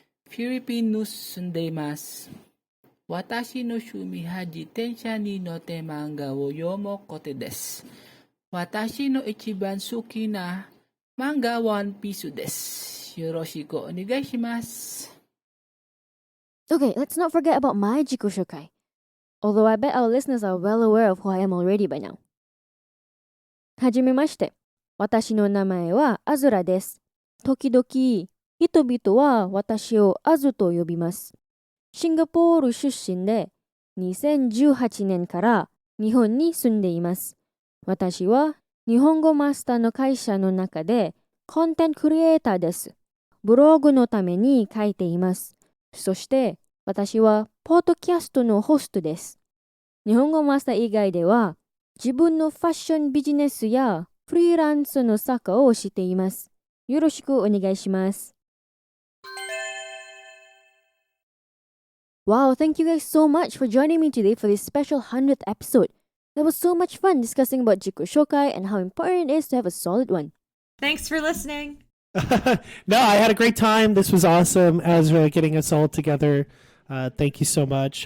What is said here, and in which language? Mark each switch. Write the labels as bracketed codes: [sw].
[ja] フィリピンに住んでいます。私の趣味は自転車に乗って漫画を読むことです。私の一番好きな漫画はワンピースです。よろしくお願いします。 [en] Okay, let's not forget about my Jikoshoukai. Although I bet our listeners are well aware of who I am already by now. [ja] はじめまして。私の名前はアズラです。時々、人々は私をアズと呼びます。シンガポール出身で、2018年から日本に住んでいます。私は日本語マスターの会社の中でコンテンツクリエイターです。ブログのために書いています。そして私はポッドキャストのホストです。日本語マスター以外では自分のファッションビジネスやフリーランスの作家をしています。よろしくお願いします。 [en] Wow, thank you guys so much for joining me today for this special 100th episode. That was so much fun discussing about Jikoshoukai and how important it is to have a solid one. Thanks for listening. No, I had a great time. This was awesome, Ezra, getting us all together. Thank you so much.